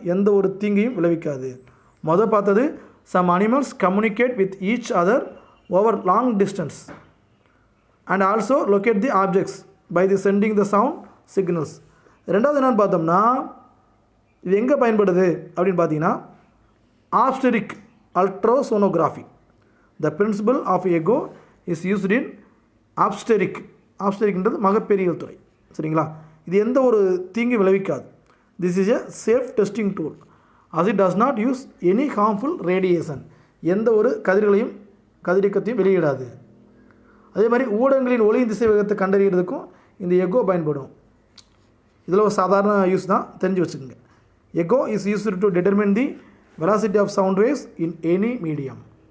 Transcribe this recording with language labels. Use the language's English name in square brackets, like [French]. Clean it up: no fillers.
[Tamil] எந்த ஒரு தீங்கையும் விளைவிக்காது. பார்த்தது [English] Some animals communicate with each other over long distance and also locate the objects by the sending the sound signals. [Tamil] ரெண்டாவது என்னென்னு பார்த்தோம்னா, இது எங்கே பயன்படுது அப்படின்னு பார்த்தீங்கன்னா, ஆப்ஸ்டெரிக் ultrasonography. [English] The principle of echo is used in obstetric. [Tamil] ஆப்ஸ்டெரிக்ன்றது மகப்பேறியல் துறை. சரிங்களா? இது எந்த ஒரு தீங்கு விளைவிக்காது. [English] This is a safe testing tool as it does not use any harmful radiation. [Tamil] எந்த ஒரு கதிரியக்கத்தையும் வெளியிடாது. அதே மாதிரி ஊடகங்களின் ஒளியின் திசை வேகத்தை கண்டறிகிறதுக்கும் இந்த எக்கோ பயன்படும். இதில் ஒரு சாதாரண யூஸ் தான், தெரிஞ்சு வச்சுக்கோங்க. [English] Echo is used to determine the velocity of sound waves in any medium.